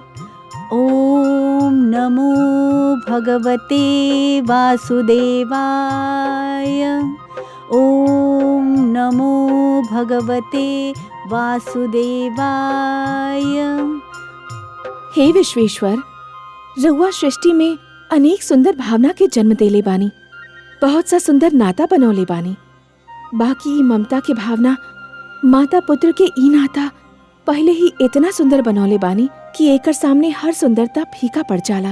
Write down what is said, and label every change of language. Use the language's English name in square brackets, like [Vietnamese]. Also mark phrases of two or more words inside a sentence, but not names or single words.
[Sanskrit] ओम नमो भगवते वासुदेवाय। ओम नमो भगवते वासुदेवाय। [Bhojpuri] हे विश्वेश्वर, रउआ सृष्टि में अनेक सुंदर भावना के जन्म देले बानी, बहुत सा सुंदर नाता बनौले बानी। बाकी ई ममता के भावना, माता पुत्र के ई नाता पहले ही इतना सुंदर बनौले बानी कि एकर सामने हर सुंदरता फीका पड़ जाला।